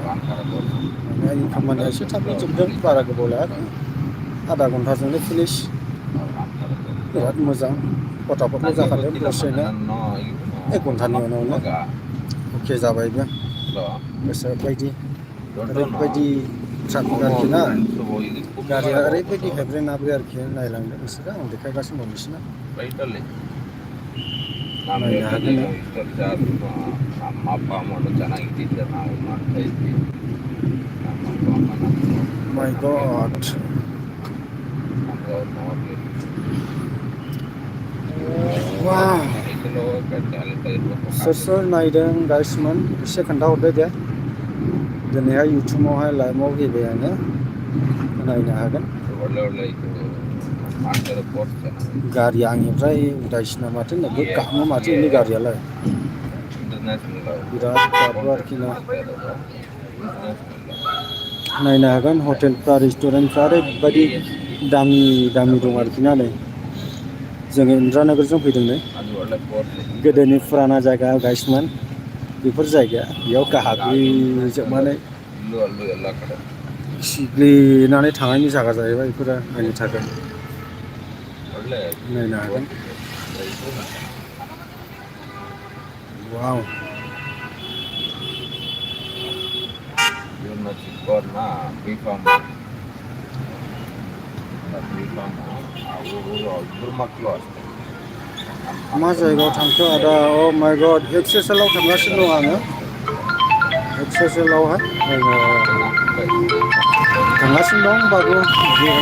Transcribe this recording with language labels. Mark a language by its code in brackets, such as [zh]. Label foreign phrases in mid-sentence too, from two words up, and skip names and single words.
[brx] माने आंनि खामानिया एसे थाबनो जोबदों बारा गोबाव लायाखै [hi] आधा घन्टाजोंनो [brx] फिनिश बिराद मोजां फटाफटल' जाखादों दसेनो 1 घन्टानि उनावनो अके जाबायबो गोसो बायदि ओरैबायदि ट्राफिक आरोखि ना गारिया ओरैबायदि हेब्रे नाब्रे आरोखि नायलांदो बिसोरो आं देखायगासिनो दं बिसोरना नायनो हागोन नों [kn] ನಮ್ಮ ಅಪ್ಪ ಅಮ್ಮನು ಚೆನ್ನಾಗಿಟ್ಟಿದ್ದೆ ನಾವು ಮಾಡ್ತಾ ಇದ್ವಿ ನಮ್ಮ ಅಪ್ಪ ಅಮ್ಮ [en] My God. [kn] ನಮ್ಗೆ ಅವ್ರು ನೋಡ್ಲಿಲ್ಲ [en] Wow. [kn] ಸೈಕಲ್ ಹೋಗಕ್ಕೆ ಅಲ್ಲಿ ಇರ್ಬೇಕು [brx] सोर सोर नायदों गाइसमोन एसे खोन्थाहरदो दे दिनैहाय इउटुबावहाय लाइभआव फैबाय आङो नायनो हागोन [kn] ಒಳ್ಳೆ ಒಳ್ಳೆ ಇದು ಮಾಡ್ತಾರೆ ಕೋರ್ಸ್ ಚೆನ್ನಾಗಿ [brx] गारिया आंनिफ्राय उदायसिना माथो नोगोद गाबो माथो इनि गारियालाय इंटरनेशनल बिराद गाबो आरोखि ना इंटरनेशनल नायनो हागोन हटेलफ्रा रेस्टुरेन्टफ्रा ओरैबायदि दामि दामि दं आरोखि ना नै जोङो इन्द्रानगरजों फैदों नै [kn] ಅದು ಒಳ್ಳೆ ಕೋರ್ಸ್ [brx] गोदोनि फुराना जायगा गाइसमोन बेफोर जायगाया बेयाव गाग्लिजोबनानै [kn] ಇಲ್ಲೂ ಅಲ್ಲೂ ಎಲ್ಲ ಕಡೆ [brx] खिग्लिनानै थानायनि जायगा जाहैबाय बेफोरो नायनो थाखाय [kn] ಒಳ್ಳೆ [brx] नायनो हागोन वाव [kn] ಇವನ್ನ ಚಿಕ್ಕವ್ರನ್ನ ಬಿ.ಕಾಮ್ ಅವರು ಇಬ್ಬರು ಮಕ್ಕಳು ಅಷ್ಟೇ [brx] मा जायगायाव थांखो आदा अ माय गड एक्सेसएलआव थांगासिनो दं आङो एक्सेसएलआवहाय आङो थांगासिनो दं बाबु जे.एम.